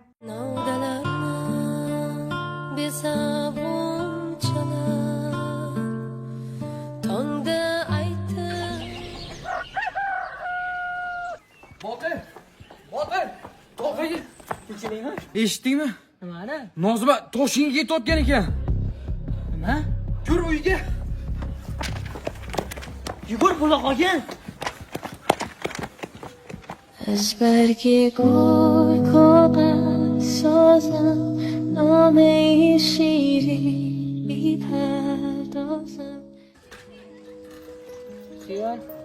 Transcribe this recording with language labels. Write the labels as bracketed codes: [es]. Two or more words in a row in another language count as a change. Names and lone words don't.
[uz] Botir! To'xtagin. Kechiringmi? Eshitdingmi? Nimani? Nozima Toshkentga ketayotgan ekan. Nima? Yur uyga. Yugur buloqqa. [fa] از برگ گل کاغذ ساز نامه شیری بی‌پردازم. [uz] Xiyol.